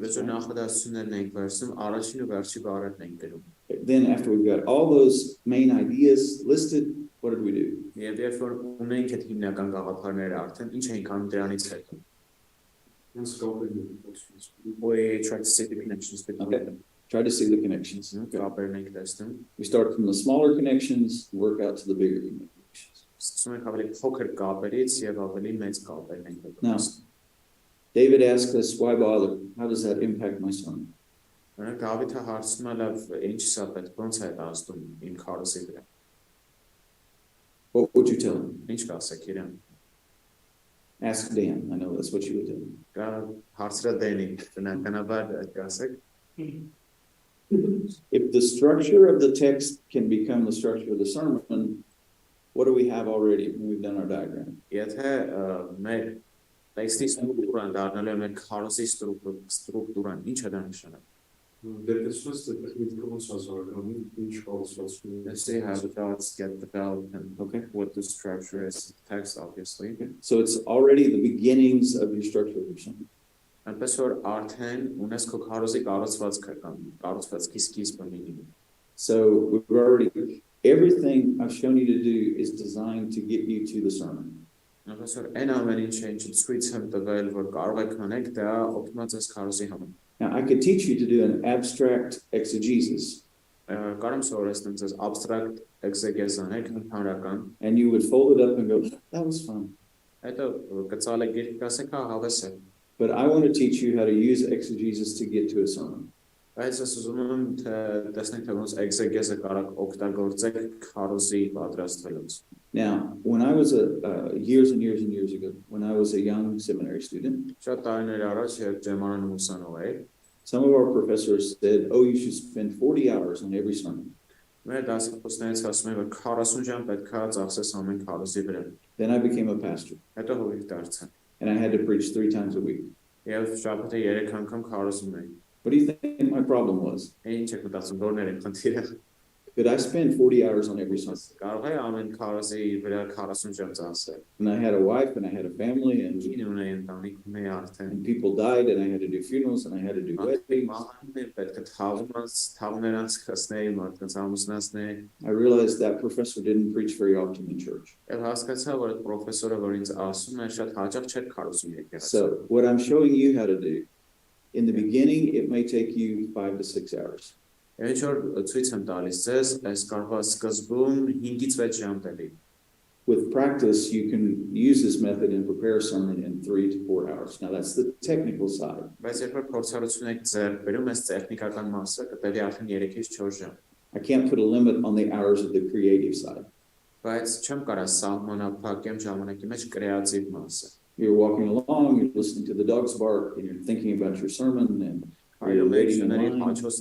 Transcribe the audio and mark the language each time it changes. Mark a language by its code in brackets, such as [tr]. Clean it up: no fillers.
[hy] Վերջո նախադասություններն ենք վերցնում, առաջին ու վերջի բառերն ենք գրում։ [en] Then after we've got all those main ideas listed, what did we do? [hy] Եվ երբ որ ունենք այդ հիմնական գաղափարները արդեն, ինչ ենք անում դրանից հետո։ [en] Hence, We try to see the connections between Okay. them. Try to see the connections. [hy] կապերն ենք տեսնում։ [en] We start from the smaller connections, work out to the bigger connections. [hy] Սկսում ենք ավելի փոքր կապերից եւ ավելի մեծ կապերն ենք [en] Now, [hy] տեսնում։ [en] David asked us, why bother? How does that impact my sermon? [hy] Դավիթը հարցնում է լավ, ինչ սա պետք ոնց է դա ազդում իմ քարոզի վրա։ [en] What would you tell him? [hy] Ինչ կասեք իրեն։ [en] Ask Dan. I know that's what you would tell him. [hy] Կա հարցրա դենի, բնականաբար կասեք։ [en] If the structure of the text can become the structure of the sermon, what do we have already when we've done our diagram? [hy] Եթե մեր տեքստի ստրուկտուրան դառնալու է մեր քարոզի ստրուկտուրան, ինչ է դա նշանակում։ Դեպքերս տեխնիկը ոնց ասարականի ինչ կառուցվածքում։ [en] Let's see how the thoughts get developed and what the structure is of the text, obviously. So it's already the beginnings of your structure of your sermon. [hy] Այնպես որ արդեն ունես քո քարոզի կառուցվածքը կամ կառուցվածքի սկիզբը minimum։ [en] So we've already, everything I've shown you to do is designed to get you to the sermon. [hy] Այնպես որ այն ամեն ինչը ինչ ցույց եմ տվել, որ կարող եք անել, դա օգտված է քարոզի համար։ [en] Now I could teach you to do an abstract exegesis. [hy] Կարամ սովորեցնեմ ձեզ abstract exegesis անել, հանրական։ [en] And you would fold it up and go, that was fun. [hy] Հետո կծալեք գիրք կասեք, հա, հավես է։ [en] But I want to teach you how to use exegesis to get to a sermon. [hy] Բայց ես ուզում եմ տեսնենք թե ոնց exegese կարող օգտագործեք քարոզի պատրաստվելուց։ [en] Now, when I was years and years and years ago, when I was a young seminary student, [hy] Շատ տարիներ առաջ երբ ջերմարանում ուսանող էի, [en] some of our professors said, oh, you should spend 40 hours on every sermon. [hy] մեր դասախոսներից ասում են, որ 40 ժամ պետք է ծախսես ամեն քարոզի վրա։ [en] Then I became a pastor, [hy] Հետո հովիվ դարձա։ [en] and I had to preach 3 times a week. [hy] Եվ շաբաթը 3 անգամ քարոզում էի։ [en] What do you think my problem was? [hy] Ինչ եք մտածում, որներ են խնդիրը։ [en] Could I spend 40 hours on every sermon? [hy] Կարող է ամեն քարոզի վրա 40 ժամ ծախսել։ [en] And I had a wife, and I had a family, and [hy] Ինչ ունեի ընտանիք ունեի արդեն։ [en] people died, and I had to do funerals, and I had to do weddings. [hy] Մահանում պետք է թավներ անցկացնեի, մարդկանց ամուսնացնեի։ [en] I realized that professor didn't preach very often in church. [hy] Եվ հասկացա, որ այդ պրոֆեսորը, որ ինձ ասում է, շատ հաճախ չէր քարոզում եկեղեցի։ [en] So what I'm showing you how to do, in the beginning, it may take you 5 to 6 hours. [hy] Ինչ որ ցույց եմ տալիս ձեզ, այս կարող է սկզբում 5-ից 6 ժամ տելի։ [en] With practice, you can use this method and prepare a sermon in 3 to 4 hours. Now, that's the technical side. [hy] Բայց երբ որ փորձառություն եք ձեռք բերում, այս տեխնիկական մասը կտևի արդեն 3-ից 4 ժամ։ [en] I can't put a limit on the hours of the creative side. [hy] Բայց չեմ կարա սահմանափակեմ ժամանակի մեջ կրեատիվ մասը։ [en] You're walking along, you're listening to the dogs bark, and you're thinking about your sermon, and you're waiting in line.